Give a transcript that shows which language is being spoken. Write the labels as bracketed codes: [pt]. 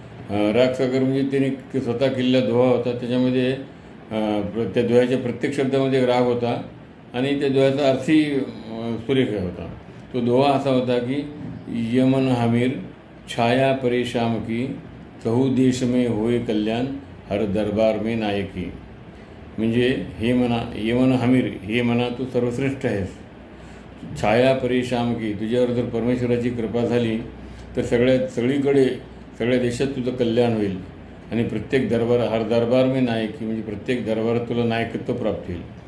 [mr] रागसागर म्हणजे त्यांनी स्वतः केलेला दोहा होता, त्याच्यामध्ये त्या दोह्याच्या प्रत्येक शब्दामध्ये राग होता आणि त्या दोह्याचा अर्थही सुरेख होता. तो दोहा असा होता की [hi] यमन हमीर छाया परेशाम की, चहू देश में होय कल्याण, हर दरबार में नायकी. [mr] म्हणजे हे म्हणा यमन हमीर, हे म्हणा तू सर्वश्रेष्ठ आहेस. [hi] छाया परेशाम की, [mr] तुझ्यावर जर परमेश्वराची कृपा झाली तर सगळीकडे सगळ्या देशात तुझं कल्याण होईल. आणि प्रत्येक [hi] हर दरबार में नायकी, [mr] म्हणजे प्रत्येक दरबारात तुला नायकत्व प्राप्त होईल.